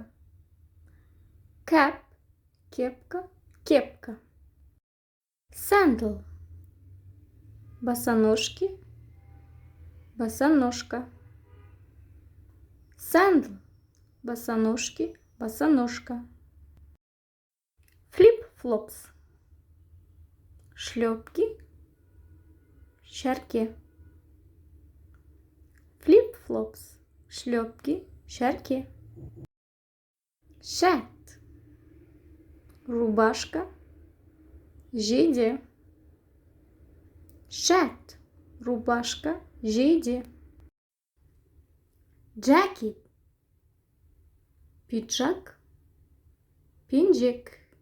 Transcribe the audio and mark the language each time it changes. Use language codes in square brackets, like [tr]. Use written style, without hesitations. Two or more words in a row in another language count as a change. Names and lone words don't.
[kk] Cap, кепка, кепка. Sandal, босоножки, босоножка. Sandal, босоножки, босоножка. [en] Flip-flops, [kk] шлепки, шарке. [en] Flip-flops, [kk] шлепки, шарке. Shirt, рубашка, жейде. Shirt, рубашка, жейде. Jacket, пиджак, пинжек.